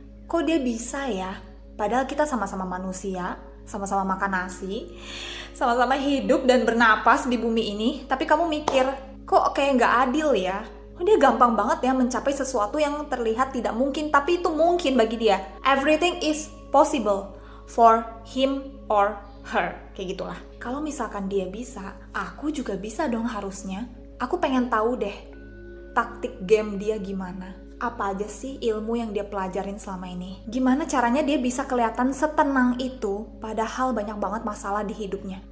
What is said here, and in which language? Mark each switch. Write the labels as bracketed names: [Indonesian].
[Indonesian] Kok dia bisa ya? Padahal kita sama-sama manusia, sama-sama makan nasi, sama-sama hidup dan bernapas di bumi ini. Tapi kamu mikir, kok kayak nggak adil ya? Dia gampang banget ya mencapai sesuatu yang terlihat tidak mungkin, tapi itu mungkin bagi dia. [English] Everything is possible for him or her. [Indonesian] Kayak gitulah. Kalau misalkan dia bisa, aku juga bisa dong harusnya. Aku pengen tahu deh taktik game dia gimana. Apa aja sih ilmu yang dia pelajarin selama ini? Gimana caranya dia bisa kelihatan setenang itu padahal banyak banget masalah di hidupnya?